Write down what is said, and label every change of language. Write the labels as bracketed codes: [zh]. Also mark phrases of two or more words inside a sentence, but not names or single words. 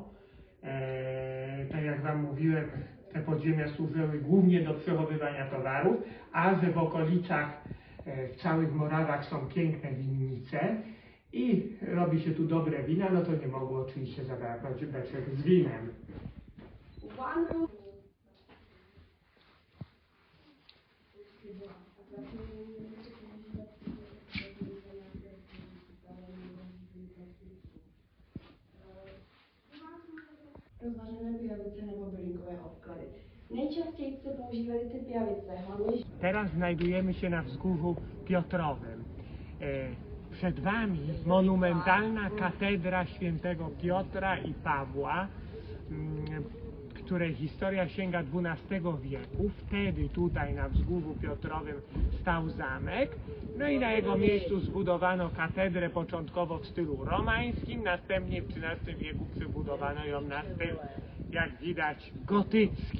[pl] Tak jak wam mówiłem, te podziemia służyły głównie do przechowywania towarów, a że w okolicach, w całych Morawach są piękne winnice i robi się tu dobre wina, no to nie mogło oczywiście zabraknąć beczek z winem. [cs] Rozważené pijavice nebo bylinkové obklady. Nejčastěji se používaly ty pijavice, hlavně... [pl] Teraz znajdujemy się na wzgórzu Piotrowym. Przed wami monumentalna katedra świętego Piotra i Pawła, której historia sięga XII wieku. Wtedy tutaj na wzgórzu Piotrowym stał zamek, no i na jego miejscu zbudowano katedrę początkowo w stylu romańskim, następnie w XIII wieku przebudowano ją na styl, jak widać, gotycki.